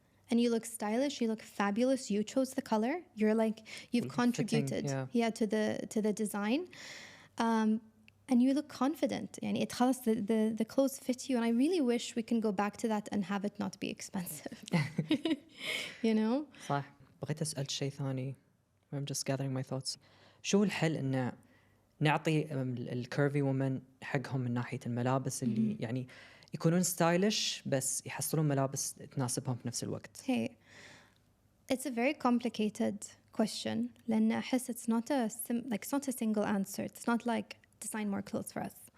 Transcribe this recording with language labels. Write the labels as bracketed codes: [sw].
[en] And you look stylish, you look fabulous, you chose the color, you've contributed to the design. And you look confident. It خلاص the clothes fit you, and I really wish we can go back to that and have it not be expensive. [ar] صح. بغيت أسأل شيء ثاني. [en] I'm just gathering my thoughts. [ar] شو الحل إن نعطي الكيرفي وومن حقهم من ناحية الملابس اللي يكونون ستايلش بس يحصلون ملابس تناسبهم في نفس الوقت؟ [en] Hey, it's a very complicated question. [ar] لأن أحس [en] it's not a single answer. It's not like design more clothes for us.